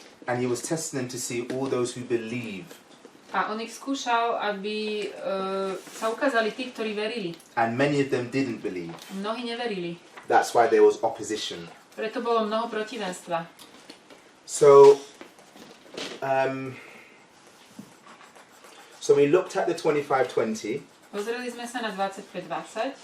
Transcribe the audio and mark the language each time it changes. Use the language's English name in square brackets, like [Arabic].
[English] And he was testing them to see all those who believe. [Slovak] A on ich skúšal, aby sa ukázali tí, ktorí verili. [English] And many of them didn't believe. [Slovak] Mnohí neverili. [English] That's why there was opposition. [Slovak] Preto bolo mnoho protivenstva. [English] So we looked at the 25-20. [Slovak] Pozreli sme sa na 25-20.